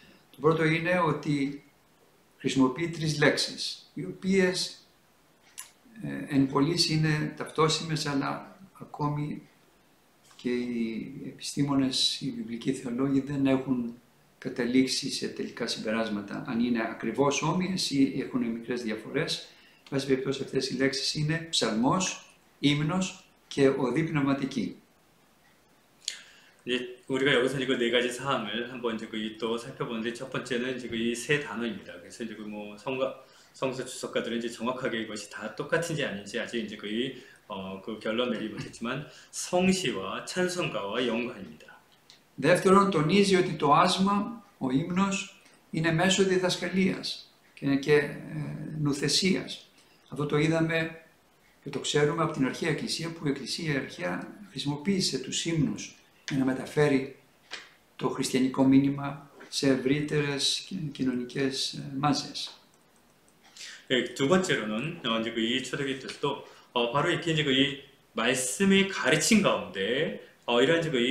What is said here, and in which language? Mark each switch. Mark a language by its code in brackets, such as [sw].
[el] Το πρώτο είναι ότι χρησιμοποιεί 3 λέξεις, οι οποίες εν πολλοίς είναι ταυτόσιμες, αλλά ακόμη και οι επιστήμονες, οι βιβλικοί θεολόγοι δεν έχουν καταλήξει σε τελικά συμπεράσματα, αν είναι ακριβώς όμοιες ή έχουν μικρές διαφορές. Εν πάση περιπτώσει, αυτές οι λέξεις είναι ψαλμός, ύμνος και οδή πνευματική. [ko] 이제 우리가 여기서 이제 그 4가지 사항을 한번 이제 또 살펴보는데 첫 번째는 이제 이 3 단어입니다. 그래서 이제 뭐 성서 주석가들은 이제 정확하게 이것이 다 똑같은지 아닌지 아직 이제 그 결론 내리지 못했지만 성시와 찬송가와 영가입니다. [el] Δεύτερον, τονίζει ότι το άσμα, ο ύμνος, είναι μέσω διδασκαλίας και νουθεσίας. Αυτό το είδαμε και το ξέρουμε από την αρχαία Εκκλησία, που η Εκκλησία αρχαία χρησιμοποίησε τους ύμνους για να μεταφέρει το χριστιανικό μήνυμα σε ευρύτερες κοινωνικές μάζες. [ko] 두 번째로는 이제 이 초대교회 때도 바로 이렇게 이제 이 말씀의 가르침 가운데 이런 이제